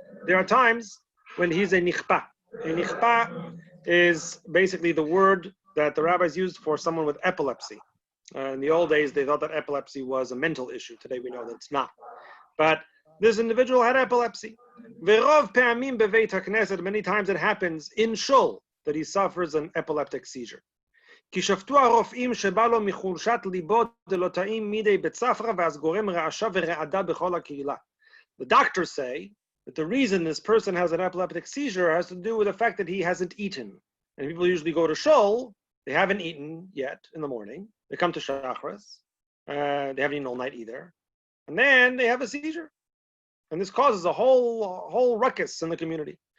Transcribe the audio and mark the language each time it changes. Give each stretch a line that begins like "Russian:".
English: There are times when he's a nichpa. A nichpa is basically the word that the rabbis used for someone with epilepsy. In the old days, they thought that epilepsy was a mental issue. Today, we know that it's not. But this individual had epilepsy.
Hebrew: Verov pe'amim beveit hakneset.
English: Many times it happens in shul that he suffers an epileptic seizure.
Hebrew: כי שפטו הרופאים שבא לו מחולשת ליבו דלא טעים מידי בית ספרא ואז גורם רעשה ורעדה בכל הקהילה.
English: The doctors say that the reason this person has an epileptic seizure has to do with the fact that he hasn't eaten. And people usually go to shul, they haven't eaten yet in the morning. They come to Shachris, they haven't eaten all night either. And then they have a seizure. And this causes a whole ruckus in the community.